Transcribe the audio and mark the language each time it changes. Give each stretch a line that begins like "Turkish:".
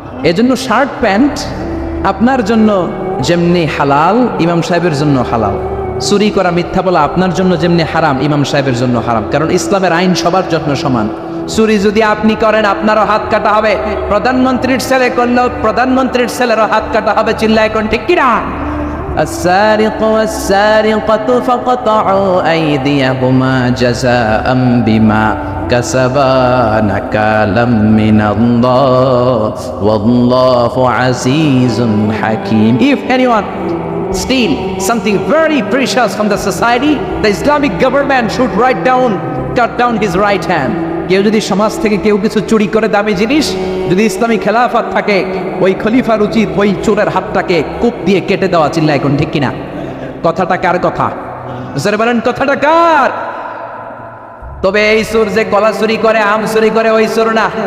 Bangla: এজন্য shirt pant আপনার জন্য যেমনি হালাল ইমাম সাহেবের জন্য হালাল, চুরি করা মিথ্যা বলা আপনার জন্য যেমনি হারাম ইমাম সাহেবের জন্য হারাম। কারণ ইসলামের আইন সবার জন্য সমান। চুরি যদি আপনি করেন আপনারও হাত কাটা হবে, প্রধানমন্ত্রীর ছেলে করলেও প্রধানমন্ত্রীর ছেলেরও হাত কাটা হবে। চিল্লায় এখন ঠিক কিনা?
Arabic: السارق والسارقة فقطعوا أيديهما جزاء بما كسبا نكالا من الله والله عزيز حكيم.
English: If anyone steal something very precious from the society, the Islamic government should cut down his right hand.
Bangla: কেউ যদি সমাজ থেকে কেউ কিছু চুরি করে দামি জিনিস, যদি ইসলামী খেলাফত থাকে, ওই খলিফার উচিত ওই চোরের হাতটাকে কূপ দিয়ে কেটে দেওয়া। চিল্লা এখন ঠিক কিনা? কথাটা কার কথা? বুঝতে পারেন কথাটা কার? তবে এই চোর যে কলা চুরি করে, আম চুরি করে, ওই চোর না।